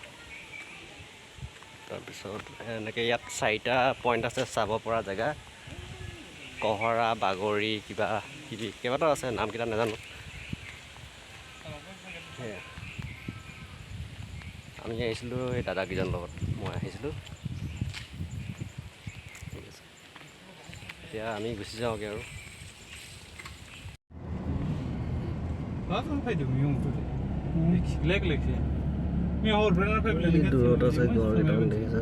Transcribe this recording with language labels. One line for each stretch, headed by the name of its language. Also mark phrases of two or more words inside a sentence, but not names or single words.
Assamese: তাৰপিছত এনেকৈ ইয়াত 4টা পইণ্ট আছে চাব পৰা জেগা কহৰা বাগৰি কিবা কিবি কেইবাটাও আছে নামকেইটা নাজানো সেয়া আমি আহিছিলোঁ এই দাদাকেইজনৰ লগত মই আহিছিলোঁ ঠিক আছে এতিয়া আমি গুচি যাওঁগৈ আৰু
Dutch: Laten we doen, jongen. Lekker. Ja, hoor, brengen we even.
Assamese: দূৰত আছে গড়কেইটামান দেখিছে